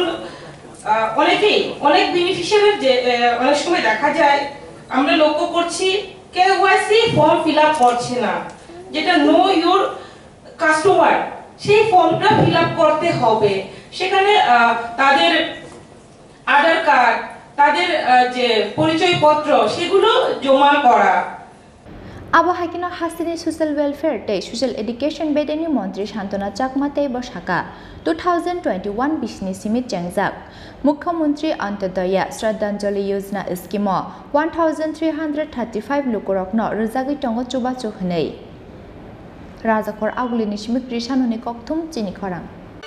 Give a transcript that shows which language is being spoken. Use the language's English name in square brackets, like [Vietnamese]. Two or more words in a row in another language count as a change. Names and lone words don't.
[Bangla] অনেক বেনিফিশিয়ারির যে অনেক সময় দেখা যায় আমরা লক্ষ্য করছি [English] KYC form fill up [Bangla] করছে না যেটা [English] know your customer [Bangla] সেই ফর্মটা [English] fill up [Bangla] করতে হবে সেখানে তাদের আধার কার্ড তাদের যে পরিচয়পত্র সেগুলো জমা করা [Kok Borok] Abo hakino Hasteo [English] social welfare [Kok Borok] te [English] social education [Kok Borok] bedeni Mantri Santana Chakma te bo Sakha 2021 bishni simit jangjak Mukhyamantri Antodaya Shraddhanjali Yojana scheme 1335 Lukurok no rojagi tongo chuba chukhnei Rajakhor agulini simik risanoni kokthum Chini Khorang